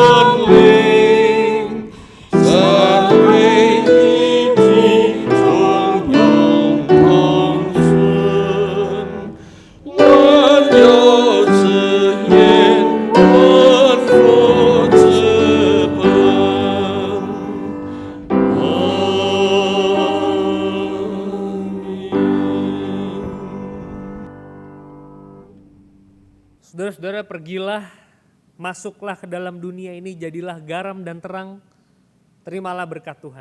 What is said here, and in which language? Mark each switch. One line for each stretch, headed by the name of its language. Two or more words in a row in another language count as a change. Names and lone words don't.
Chinese: 灵，赞美一体从永恒存，万有之源，万福之本。
Indonesian: Saudara-saudara, pergilah, masuklah ke dalam dunia ini, jadilah garam dan terang, terimalah berkat Tuhan.